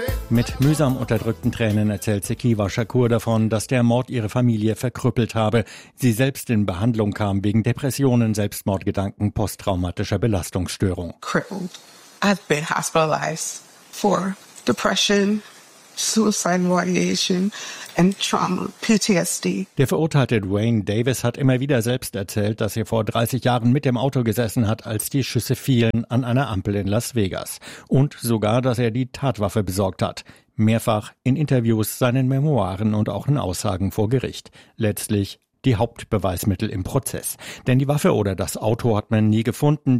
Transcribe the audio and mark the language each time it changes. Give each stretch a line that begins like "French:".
German: Mit mühsam unterdrückten Tränen erzählt Sekiwa Shakur davon, dass der Mord ihre Familie verkrüppelt habe. Sie selbst in Behandlung kam wegen Depressionen, Selbstmordgedanken, posttraumatischer Belastungsstörung.
English: Crippled. I've been hospitalized for depression, suicidal ideation and trauma, PTSD.
German: Der verurteilte Dwayne Davis hat immer wieder selbst erzählt, dass er vor 30 Jahren mit dem Auto gesessen hat, als die Schüsse fielen an einer Ampel in Las Vegas. Und sogar, dass er die Tatwaffe besorgt hat. Mehrfach in Interviews, seinen Memoiren und auch in Aussagen vor Gericht. Letztlich die Hauptbeweismittel im Prozess. Denn die Waffe oder das Auto hat man nie gefunden.